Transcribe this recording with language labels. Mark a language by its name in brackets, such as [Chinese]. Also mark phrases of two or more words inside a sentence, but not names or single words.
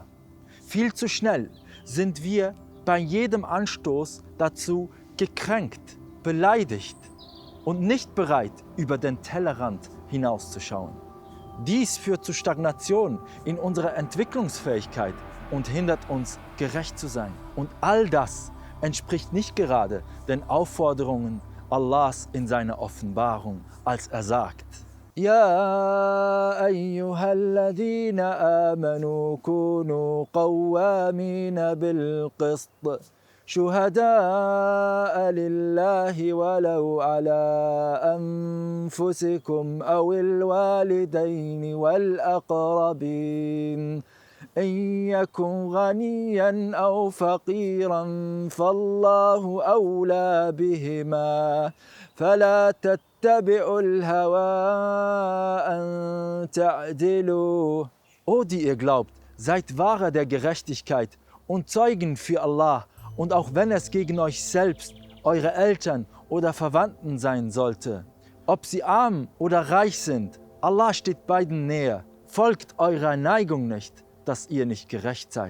[German] Viel zu schnell sind wir bei jedem Anstoß dazu gekränkt, beleidigt und nicht bereit, über den Tellerrand hinauszuschauen. Dies führt zu Stagnation in unserer Entwicklungsfähigkeit und hindert uns, gerecht zu sein. Und all das entspricht nicht gerade den Aufforderungen Allahs in seiner Offenbarung, als er sagt: [Arabic] يا أيها الذين آمنوا كونوا قوامين بالقسط شهداء لله ولو على أنفسكم أو الوالدين والأقربين إن يكن غنيا أو فقيرا فالله أولى بهما فلا تتبعوا الهوى أن تعدلوا. [German] O die ihr glaubt, seid Wahrer der Gerechtigkeit und Zeugen für Allah, und auch wenn es gegen euch selbst, eure Eltern oder Verwandten sein sollte, ob sie arm oder reich sind, Allah steht beiden näher. Folgt eurer Neigung nicht, dass ihr nicht gerecht seid.